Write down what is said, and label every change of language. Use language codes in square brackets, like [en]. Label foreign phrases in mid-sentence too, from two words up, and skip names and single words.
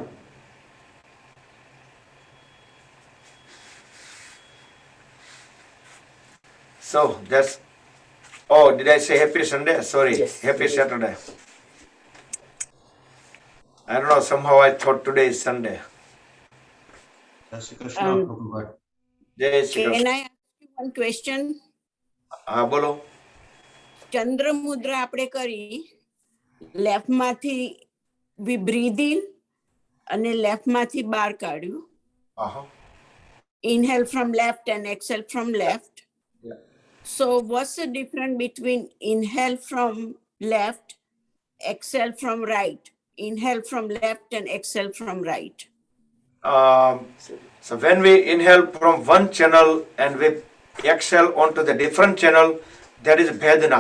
[en] So that's, oh, did I say happy Sunday? Sorry, Yes. happy Saturday. I don't know, somehow I thought today is Sunday. [hi] Jai Shri Krishna, Um, Prabhupada. Jai Shri [en] Can [hi] Krishna. [en] I ask you one question? [gu] બોલો. ચંદ્ર મુદ્રા આપણે કરી લેફ્ટ માંથી [en] we breathe in [gu] અને લેફ્ટ માંથી બહાર કાઢ્યું. Uh-huh. [en] Inhale from left and exhale from left. Yeah. So what's the difference between inhale from left, exhale from right? Inhale from left and exhale from right. So when we inhale from one channel and we exhale onto the different channel, that is Vedana.